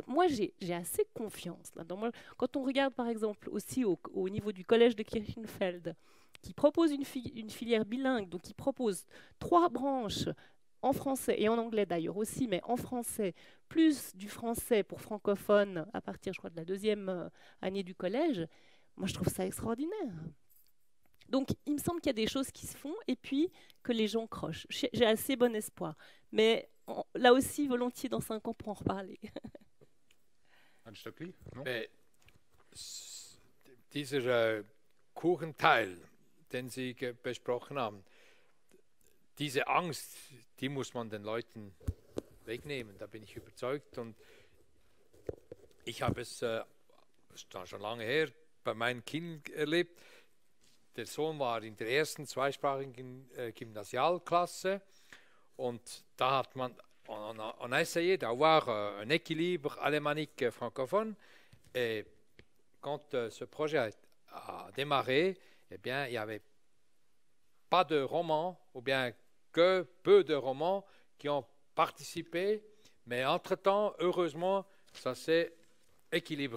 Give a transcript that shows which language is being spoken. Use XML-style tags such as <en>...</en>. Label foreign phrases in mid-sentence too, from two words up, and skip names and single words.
<fr>Moi, j'ai assez confiance là-dedans. Quand on regarde, par exemple, aussi au niveau du collège de Kirchenfeld, qui propose une filière bilingue, donc qui propose 3 branches en français et en anglais d'ailleurs aussi, mais en français, plus du français pour francophones à partir, je crois, de la 2e année du collège, moi, je trouve ça extraordinaire. Donc, il me semble qu'il y a des choses qui se font et puis que les gens crochent. J'ai assez bon espoir. Mais là aussi, volontiers, dans 5 ans, pour en reparler. Anne Stöckli, non?</fr> <de>Dieser Kuchenteil, den Sie besprochen haben, diese Angst, die muss man den Leuten wegnehmen. Da bin ich überzeugt. Und ich habe es schon lange her bei meinen Kindern erlebt. Der Sohn war in der ersten zweisprachigen Gymnasialklasse und da hat man</de> <fr>on a essayé d'avoir un équilibre alémanique francophone et quand ce projet a démarré, eh bien, il n'y avait pas de romans ou bien que peu de romans qui ont participé, mais entre-temps, heureusement, ça s'est équilibré.</fr>